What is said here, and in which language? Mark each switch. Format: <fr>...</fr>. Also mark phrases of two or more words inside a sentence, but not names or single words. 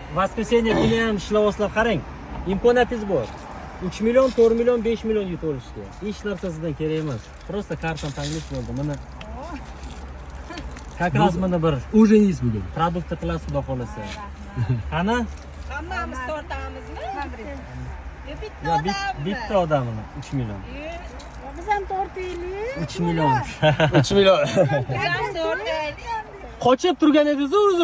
<uz>Воскресенье kuni ham ishlayapsizlar, qarang. Imkoniyatingiz bor. 3 million, 4 million, 5 million yutib olishga. Hech narsa sizdan kerak emas. Просто karton tanlash bo'ldi. Mana</uz> <ru>как раз</ru> <uz>mana bir Ужинgiz bugun. produkt qilasiz, xudo xolasa. Qani? Hammamiz tortamizmi? Yo, bitta odamini 3 million. Biz ham tortaylik. 3 million. 3 million. Biz ham tortaylik. Qochib turgan edingiz o'zi.</uz>